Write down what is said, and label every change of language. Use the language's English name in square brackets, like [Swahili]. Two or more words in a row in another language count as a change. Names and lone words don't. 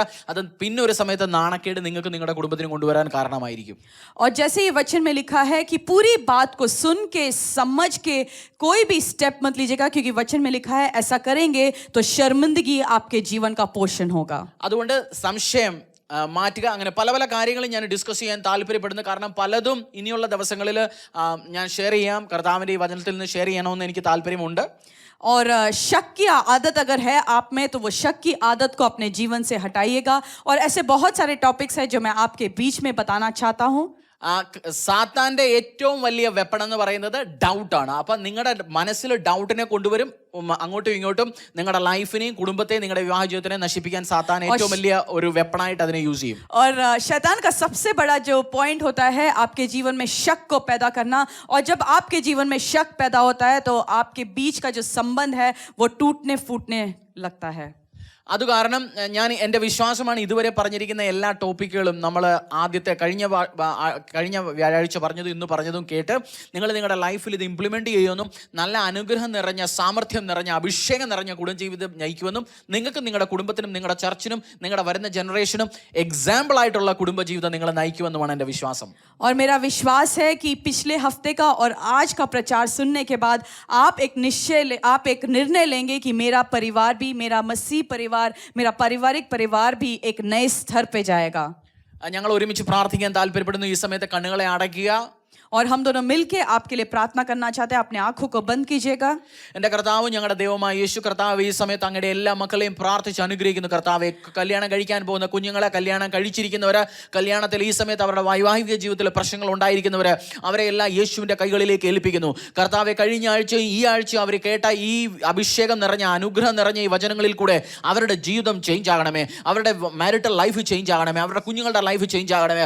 [Malayalam] അത് പിന്നെ ഒരു സമയത്ത് നാണക്കേട് നിങ്ങൾക്ക് നിങ്ങളുടെ കുടുംബത്തിന് കൊണ്ടുവരാൻ കാരണമായിരിക്കും. [Hindi] और जैसे ये वचन में लिखा है कि पूरी बात को सुन के समझ के कोई भी स्टेप मत लीजिएगा, क्योंकि वचन में लिखा है ऐसा करेंगे तो शर्मिंदगी आपके जीवन का पोषण होगा. [Malayalam] അതുകൊണ്ട് സംശയം മാറ്റുക. അങ്ങനെ പല പല കാര്യങ്ങളും ഞാൻ ഡിസ്കസ് ചെയ്യാൻ താല്പര്യപ്പെടുന്നു. കാരണം പലതും ഇനിയുള്ള ദിവസങ്ങളിൽ ഞാൻ ഷെയർ ചെയ്യാം. കർത്താവിൻ്റെ ഈ വചനത്തിൽ നിന്ന് ഷെയർ ചെയ്യണമെന്ന് എനിക്ക് താല്പര്യമുണ്ട്. [Hindi] और शक की आदत अगर है आप में, तो वो शक की आदत को अपने जीवन से हटाइएगा. और ऐसे बहुत सारे टॉपिक्स हैं जो मैं आपके बीच में बताना चाहता हूँ. [Malayalam] സാത്താന്റെ ഏറ്റവും വലിയ വെപ്പൺ എന്ന് പറയുന്നത് ഡൗട്ടാണ്. അപ്പം നിങ്ങളുടെ മനസ്സിൽ ഡൗട്ടിനെ കൊണ്ടുവരും. അങ്ങോട്ടും ഇങ്ങോട്ടും നിങ്ങളുടെ ലൈഫിനെയും കുടുംബത്തെയും നിങ്ങളുടെ വിവാഹ ജീവിതത്തിനെ നശിപ്പിക്കാൻ സാത്താൻ ഏറ്റവും വലിയ ഒരു വെപ്പണായിട്ട് അതിനെ യൂസ് ചെയ്യും. [Hindi] और शैतान का सबसे बड़ा जो पॉइंट होता है आपके जीवन में शक को पैदा करना. और जब आपके जीवन में शक पैदा होता है तो आपके बीच का जो संबंध है वो टूटने फूटने लगता है. [Malayalam] അത് കാരണം ഞാൻ എൻ്റെ വിശ്വാസമാണ് ഇതുവരെ പറഞ്ഞിരിക്കുന്ന എല്ലാ ടോപ്പിക്കുകളും നമ്മൾ ആദ്യത്തെ കഴിഞ്ഞ വ്യാഴാഴ്ച പറഞ്ഞതും ഇന്ന് പറഞ്ഞതും കേട്ട് നിങ്ങൾ നിങ്ങളുടെ ലൈഫിൽ ഇത് ഇംപ്ലിമെൻറ്റ് ചെയ്യുമെന്നും നല്ല അനുഗ്രഹം നിറഞ്ഞ സാമർഥ്യം നിറഞ്ഞ അഭിഷേകം നിറഞ്ഞ കുടുംബജീവിതം നയിക്കുമെന്നും നിങ്ങൾക്ക് നിങ്ങളുടെ കുടുംബത്തിനും നിങ്ങളുടെ ചർച്ചിനും നിങ്ങളുടെ വരുന്ന [English] generation example [Malayalam] ആയിട്ടുള്ള കുടുംബജീവിതം നിങ്ങൾ നയിക്കുമെന്നുമാണ് എൻ്റെ വിശ്വാസം. [Hindi] और मेरा विश्वास है कि पिछले हफ्ते का और आज का प्रचार सुनने के बाद आप एक निर्णय लेंगे कि मेरा परिवार भी, मेरा मसीह परिवार, मेरा पारिवारिक परिवार भी एक नए स्तर पे जाएगा. [Malayalam] ഞങ്ങൾ ഒരുമിച്ച് പ്രാർത്ഥിക്കാൻ താല്പര്യപ്പെടുന്നു. ഈ സമയത്ത് കണ്ണുകളെ അടയ്ക്കുക. [Hindi] और हम दोनों मिलके आपके लिए प्रार्थना करना चाहते हैं. अपने आंखों को बंद कीजिएगा. [Malayalam] എൻ്റെ കർത്താവും ഞങ്ങളുടെ ദൈവമായ യേശു കർത്താവ്, ഈ സമയത്ത് അങ്ങയുടെ എല്ലാ മക്കളെയും പ്രാർത്ഥിച്ച് അനുഗ്രഹിക്കുന്നു. കർത്താവെ, കല്യാണം കഴിക്കാൻ പോകുന്ന കുഞ്ഞുങ്ങളെ, കല്യാണം കഴിച്ചിരിക്കുന്നവര്, കല്യാണത്തിൽ ഈ സമയത്ത് അവരുടെ വൈവാഹിക ജീവിതത്തിൽ പ്രശ്നങ്ങൾ ഉണ്ടായിരിക്കുന്നവര്, അവരെ എല്ലാം യേശുവിൻ്റെ കൈകളിലേക്ക് ഏൽപ്പിക്കുന്നു. കർത്താവെ, കഴിഞ്ഞ ആഴ്ചയും ഈ ആഴ്ചയും അവർ കേട്ട ഈ അഭിഷേകം നിറഞ്ഞ അനുഗ്രഹം നിറഞ്ഞ ഈ വചനങ്ങളിൽ കൂടെ അവരുടെ ജീവിതം ചേഞ്ച് ആകണമേ, അവരുടെ [English] marital life change [Malayalam] ആകണമേ, അവരുടെ കുഞ്ഞുങ്ങളുടെ [English] life change [Malayalam] ആകണമേ.